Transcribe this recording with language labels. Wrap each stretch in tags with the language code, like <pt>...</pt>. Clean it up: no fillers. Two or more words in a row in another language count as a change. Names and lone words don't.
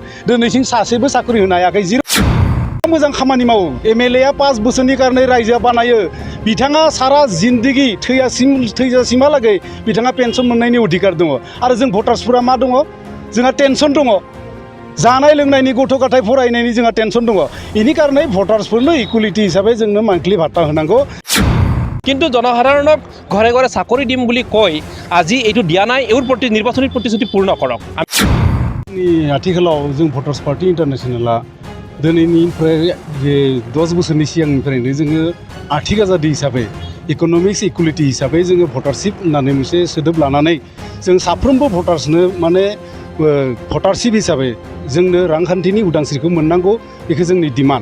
<brx>दिनैसिम सासेबो साकरि होनो हायाखै। मोजां खामानि मावो MLA आ 5 बोसोरनि कारणे रायजोआ बानायो बिथाङा सारा जिन्दगी थैजासिमहालागै बिथाङा पेन्सन मोननायनि अधिकार दङ आरो जों भटार्सफोरा मा दङ जोंहा टेनसन दङ जानाय लोंनायनि गथ' गथाय फरायनायनि जोंहा टेनसन दङ इनि कारणे भटार्सफोरनो इकुवेलिटी हिसाबै जोंनो मान्थलि भाता होनांगौ।</brx> <as>কিন্তু জনসাধাৰণক ঘৰে ঘৰে চাকৰি দিম বুলি কৈ আজি এইটো দিয়া নাই এওঁৰ প্ৰতি নিৰ্বাচনী প্ৰতিশ্ৰুতি পূৰ্ণ কৰক।</as> <brx>आथिखालाव जों भटार्स पार्टी इन्टारनेशनेला दिनैनिफ्राय 10 बोसोरनि सिगांनिफ्रायनो जोङो आर्थिक आजादि हिसाबै</brx> <en>economics equality</en> <brx>हिसाबै जोङो भटारशिप होननानै मोनसे सोदोब लानानै जों साफ्रोमबो भटार्सनो माने भटारशिप हिसाबै जोंनो रांखान्थिनि उदांस्रिखौ मोननांगौ बेखौ जोंनि डिमान्ड।</brx>